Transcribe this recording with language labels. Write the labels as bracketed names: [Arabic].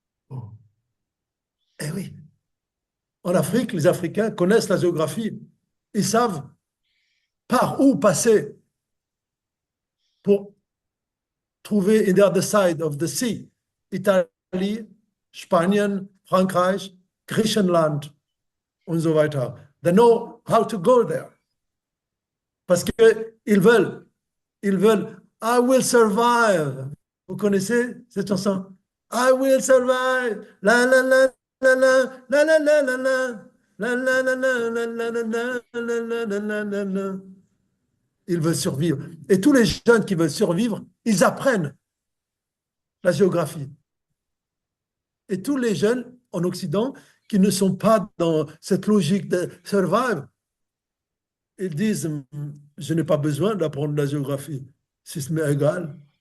[French] Oh, eh oui, en Afrique, les Africains connaissent la géographie. Ils savent par où passer pour trouver [English] in the other side of the sea. [German] Italie, Spanien, Frankreich, Griechenland und so weiter. [English] They know how to go there. [French] Parce qu'ils veulent, [English] I will survive. [French] Vous connaissez cette chanson? [English] I will survive. La la la la la la la la la la la la la la la la la la la la. [French] Ils veulent survivre. Et tous les jeunes qui veulent survivre, ils apprennent la géographie. Et tous les jeunes en Occident qui ne sont pas dans cette logique de survive, ils disent, je n'ai pas besoin d'apprendre la géographie, c'est égal.